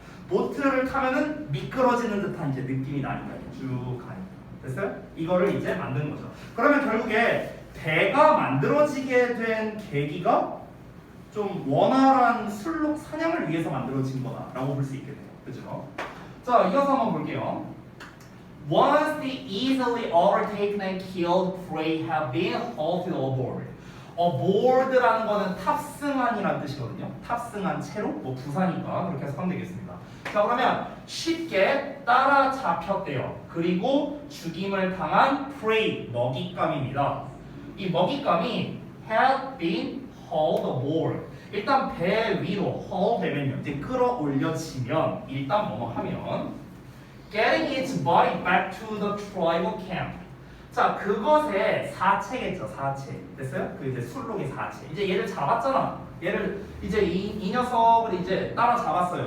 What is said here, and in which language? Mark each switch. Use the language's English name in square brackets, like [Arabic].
[Korean] 보트를 타면은 미끄러지는 듯한 이제 느낌이 나니까 쭉 가니까. 됐어요? 이거를 이제 만든 거죠. 그러면 결국에 배가 만들어지게 된 계기가 좀 원활한 술록 사냥을 위해서 만들어진 거다라고 볼 수 있겠네요. 그죠? 자, 이어서 한번 볼게요. [English] Once the easily overtaken and killed prey have been halted aboard. [Korean] aboard라는 거는 탑승한이라는 뜻이거든요. 탑승한 채로, 뭐 부사니까 그렇게 해석하면 되겠습니다. 자, 그러면 쉽게 따라잡혔대요. 그리고 죽임을 당한 prey, 먹잇감입니다. 이 먹잇감이 [English] have been hauled aboard. [Korean] 일단 배 위로 haul 되면요, 이제 끌어올려지면 일단 뭐뭐 하면 [English] getting its body back to the tribal camp. [Korean] 자, 그것의 사체겠죠, 사체. 됐어요? 그 이제 술록의 사체. 이제 얘를 잡았잖아. 얘를 이제 이 녀석을 이제 따라잡았어요.